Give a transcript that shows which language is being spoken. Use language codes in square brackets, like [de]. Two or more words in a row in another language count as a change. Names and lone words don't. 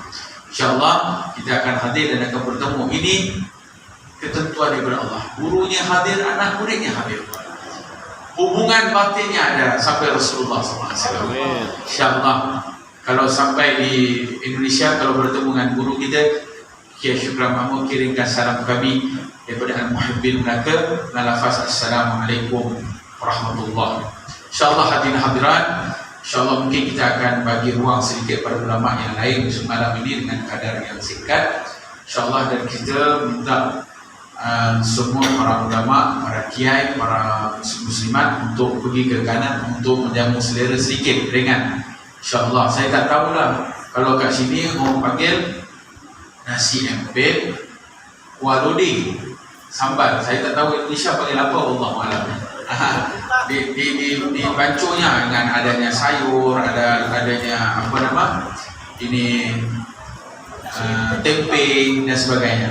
[ar] إن شاء الله [ms] kita akan hadir dan akan bertemu. Ini ketentuan daripada Allah. Gurunya hadir, anak muridnya hadir. Hubungan batinnya ada sampai Rasulullah SAW. [ar] إن شاء الله [ms] kalau sampai di Indonesia, kalau bertemu dengan guru kita Kiai Syukran Makmur, kirimkan salam kami daripada Al-Muhibbin Melaka dengan lafaz [ar] السلام عليكم ورحمة الله. إن شاء الله [ms] hadirin hadirat, [ar] إن شاء الله [ms] mungkin kita akan bagi ruang sedikit pada ulama yang lain semalam ini dengan kadar yang singkat. [ar] إن شاء الله, [ms] dan kita minta semua para ulama, para kiai, para muslimat untuk pergi ke kanan untuk menjamu selera sedikit ringan. [ar] إن شاء الله, [ms] saya tak tahulah kalau kat sini orang panggil nasi empit, kuah lodeh, sambal. Saya tak tahu Indonesia panggil apa, [ar] الله أعلم. [ms] Di bancunya dengan adanya sayur, adanya apa nama ini tempe dan sebagainya.